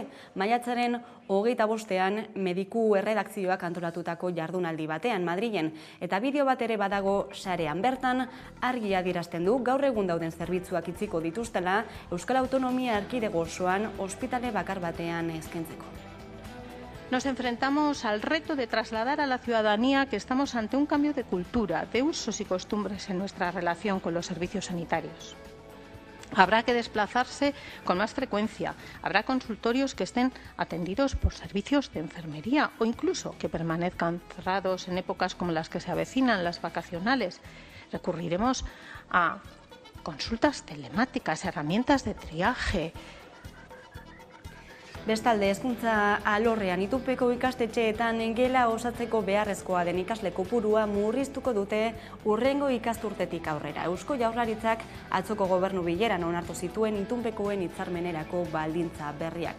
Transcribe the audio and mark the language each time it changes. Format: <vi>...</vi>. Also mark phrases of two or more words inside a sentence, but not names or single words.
<eu>Maiatzaren 25ean mediku erredakzioak antolatutako jardunaldi batean Madrilen, eta bideo bat ere badago sarean bertan, argi adierazten du gaur egun dauden zerbitzuak itziko dituztela Euskal Autonomia Erkidego osoan ospitale bakar batean eskaintzeko.</eu> <es>Nos enfrentamos al reto de trasladar a la ciudadanía que estamos ante un cambio de cultura, de usos y costumbres en nuestra relación con los servicios sanitarios. Habrá que desplazarse con más frecuencia, habrá consultorios que estén atendidos por servicios de enfermería o incluso que permanezcan cerrados en épocas como las que se avecinan, las vacacionales. Recurriremos a consultas telemáticas, herramientas de triaje.</es> <eu>Bestalde, hezkuntza alorrean itunpeko ikastetxeetan gela osatzeko beharrezkoa den ikasle kopurua murriztuko dute hurrengo ikasturtetik aurrera. Eusko Jaurlaritzak atzoko gobernu bileran onartu zituen itunpekoen hitzarmenerako baldintza berriak.</eu>